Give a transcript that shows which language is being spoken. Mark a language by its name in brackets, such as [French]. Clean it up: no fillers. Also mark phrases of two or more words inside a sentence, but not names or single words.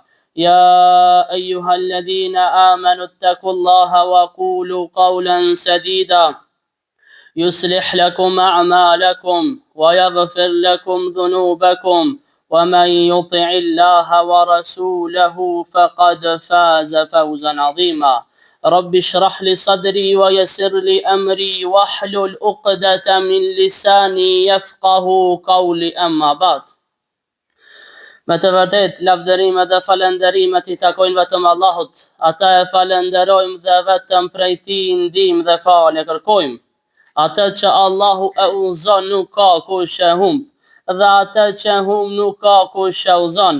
[Arabic] يا أيها الذين آمنوا اتقوا الله وقولوا قولا سديدا يصلح لكم أعمالكم ويغفر لكم ذنوبكم ومن يطع الله ورسوله فقد فاز فوزا عظيما رب اشرح لي صدري ويسر لي أمري واحلل عقدة من لساني يفقه قولي أما بعد. [Albanian] Me të vërtet, lavdërimet dhe falenderimet I takojnë vetëm Allahut. Ata e falenderojmë dhe vetëm prej Tij ndihmë dhe falje kërkojmë. Atë që Allahu e udhëzon nuk ka kush e humb, dhe atë që humb nuk ka kush e udhëzon.